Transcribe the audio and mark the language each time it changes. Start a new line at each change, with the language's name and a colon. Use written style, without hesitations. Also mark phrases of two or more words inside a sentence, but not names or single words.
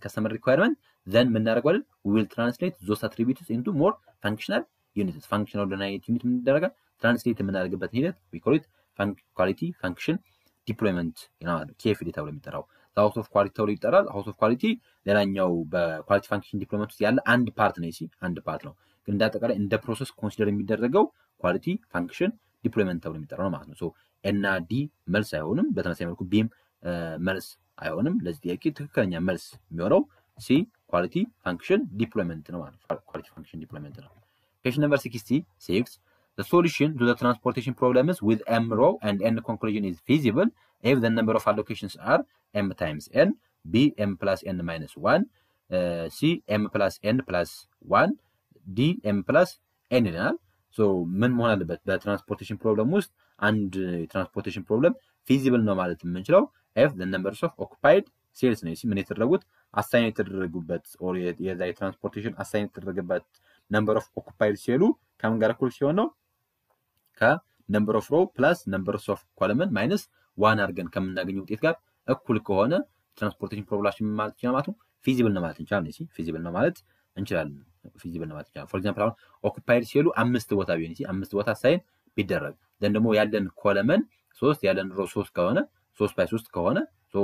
English: customer requirement then
Amharic: ምን እናደርጋለን
English: we will translate those attributes into more functional units functional
Amharic: ወደሆነ ዩኒት ምን ይደረጋል ትራንስሌት የምናደርግበት ሂደት
English: we call it quality function deployment KFD
Amharic: ተብሎ የሚጠራው
English: house of quality
Amharic: ተብሎ ይጠራል
English: house of quality ሌላኛው quality function deployment
Amharic: ውስጥ ያለ አንድ ፓርት ነው አንድ ፓርት ነው ግን እንዳጠቃላይ እንደ ፕሮሰስ ኮንሲደር የሚደረገው
English: quality function deployment
Amharic: ተብሎ የሚጠራው ነው ማለት ነው ሶ እና ዲ መልስ አይሆንም በተመሳሳይ መልኩ ቢም መልስ አይሆንም ለዚህ ጥያቄ ትክክለኛ መልስ የሚሆነው ሲ
English: quality function deployment
Amharic: ነው ማለት ነው
English: quality function deployment
Amharic: ነው
English: question number 66 the solution to the transportation problems with m row and n conclusion is feasible if the number of allocations are m times n b m plus n minus 1 c m plus n plus 1 d m plus n ይላል so
Amharic: ምን መሆን አለበት
English: transportation problem
Amharic: ውስጥ አንድ
English: transportation problem feasible
Amharic: ነው ማለት የምንችለው
English: if the numbers of occupied cells
Amharic: ነው ምን የተደረጉት አሳይን የተደረጉበት
English: or
Amharic: የዛ ትራንስፖርቴሽን አሳይን የተደረገበት
English: number of occupied cell
Amharic: ከምን ጋር እኩል ሲሆን ነው
English: number of row plus numbers of column minus 1
Amharic: አድርገን ከምናገኘው ውጤት ጋር እኩል ከሆነ
English: transportation problem
Amharic: ማለት ይችላል ፊዚብል ነው ማለት እንችላለን ፊዚብል ነው ማለት እንችላለን ፊዚብል ነው ማለት ይችላል
English: for example
Amharic: አሁን ኦኩፓይድ ሲሉ 5 ቦታ ቢሆን 5 ቦታ ሳይን ቢደረግ ደን ደግሞ ያለን ኮለመን 3 ያለን ሮው 3 ከሆነ 3 ባይ 3 ከሆነ ሶ